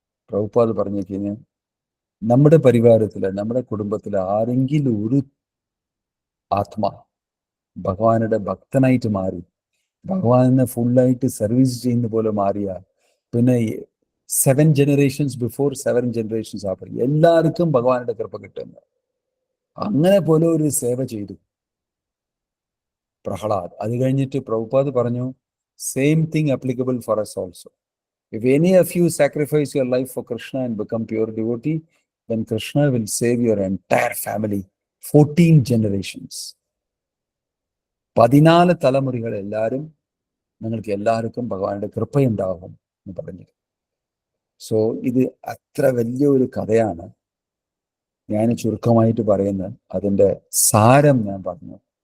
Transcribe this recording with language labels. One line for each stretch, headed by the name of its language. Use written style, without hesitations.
Malayalam: പ്രഭുപാദ് പറഞ്ഞിരിക്കുന്നു, നമ്മുടെ പരിവാരത്തില്, നമ്മുടെ കുടുംബത്തില് ആരെങ്കിലും ഒരു ആത്മാ ഭഗവാനുടെ ഭക്തനായിട്ട് മാറി, ഭഗവാനെ ഫുള്ളായിട്ട് സർവീസ് ചെയ്യുന്ന പോലെ മാറിയ, പിന്നെ
English: 7 generations before 7 generations after
Malayalam: എല്ലാവർക്കും ഭഗവാനുടെ കൃപ കിട്ടുന്നു. അങ്ങനെ പോലെ ഒരു സേവ ചെയ്തു പ്രഹ്ലാദ്. അത് കഴിഞ്ഞിട്ട് പ്രഭുപാദ് പറഞ്ഞു,
English: Same thing applicable for us also. If any of you sacrifice your life for Krishna and become pure devotee, then Krishna will save your entire family, 14 generations.
Malayalam: 14 തലമുറകൾ എല്ലാവരും, നിങ്ങൾക്ക് എല്ലാവർക്കും ഭഗവാനുടെ കൃപയുണ്ടാകും എന്ന് പറഞ്ഞു. സോ ഇത് അത്ര വലിയ ഒരു കഥയാണ്. ഞാൻ ചുരുക്കമായിട്ട് പറയുന്നത്, അതിൻ്റെ സാരം ഞാൻ പറഞ്ഞു.